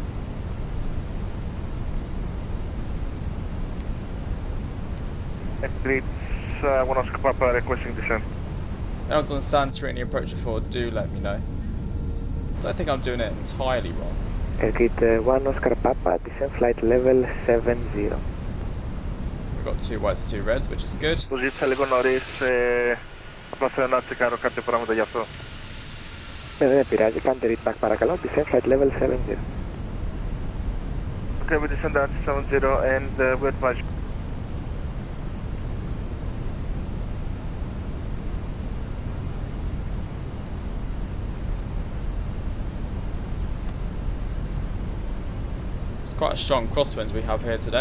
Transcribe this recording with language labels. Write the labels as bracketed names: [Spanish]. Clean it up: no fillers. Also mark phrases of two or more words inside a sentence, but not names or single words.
[English] It's 1 Oscar Papa requesting descent. anyone's on Santorini approach before, do let me know. I don't think I'm doing it entirely wrong. Gate 1 Oscar Papa, descent flight level 70. We've got 2 whites, 2 reds, which is good. [Greek] Το ζήτησα λίγο νωρίς, απλά θέλω να τσεκάρω κάποια πράγματα γι' αυτό. Δεν πειράζει, κάντε readback παρακαλώ, [English] descent flight level 70. Okay, we descend at 70 and we advise. It's quite a strong crosswinds we have here today.